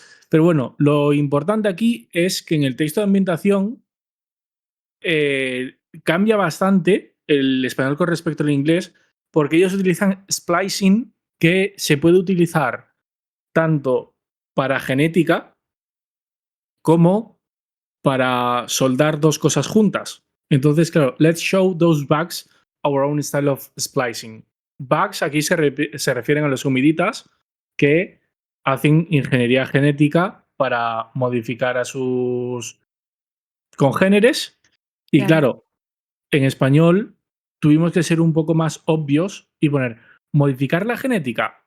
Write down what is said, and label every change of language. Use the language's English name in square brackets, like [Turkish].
[Spanish] Pero bueno, lo importante aquí es que en el texto de ambientación cambia bastante el español con respecto al inglés, porque ellos utilizan splicing, que se puede utilizar tanto para genética como para soldar dos cosas juntas. Entonces, claro, [English] let's show those bugs our own style of splicing. [Spanish] Bugs aquí se refieren a los humiditas que hacen ingeniería genética para modificar a sus congéneres. Y claro, en español tuvimos que ser un poco más obvios y poner modificar la genética.